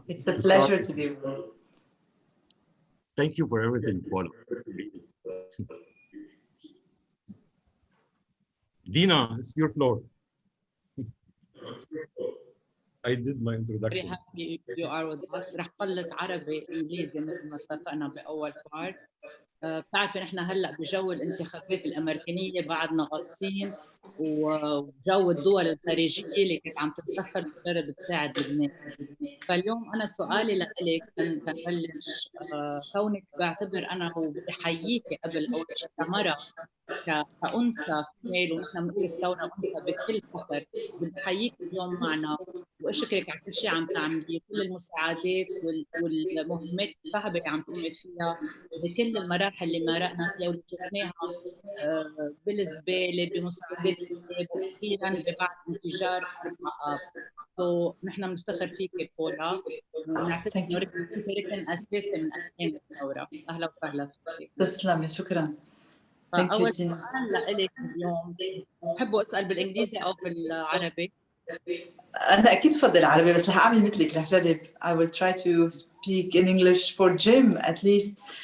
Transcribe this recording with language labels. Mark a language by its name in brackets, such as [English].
[English] It's a pleasure to be with you. Thank you for everything, Paula. Dina, it's your floor. I did my introduction. Very happy you are with us. [Arabic] رح قلت عربي انجليزي مثل ما اتفقنا باول بارت. بتعرفي نحن هلا بجو الانتخابات الامريكانيه بعدنا غاصين، وجو الدول الخارجيه اللي كانت عم تتدخل بتجرب تساعد لبنان. فاليوم انا سؤالي لك كنبلش، كونك بعتبر انا وبدي حييكي قبل اول شيء كمرأة كأنثى فيميل، ونحن بنقول الثورة أنثى بكل فخر. بدي حييك اليوم معنا واشكرك على كل شيء عم تعمليه، كل المساعدات والمهمات الصعبة اللي عم تقومي فيها بكل المراحل اللي مرقنا فيها واللي شفناها بالزبالة، بمساعدات الشباب، واخيرا ببعض انفجار حرب عقاب. نحن بنفتخر فيك بولا، ونعتقد انه انت ركن اساسي من اركان الثورة. اهلا وسهلا فيك. تسلمي، شكرا. أول سؤال لك اليوم، بحبوا أسأل بالإنجليزي أو بالعربي؟ أنا أكيد بفضل العربي، بس رح أعمل مثلك، رح جرب. [English] I will try to speak in English for Jim at least.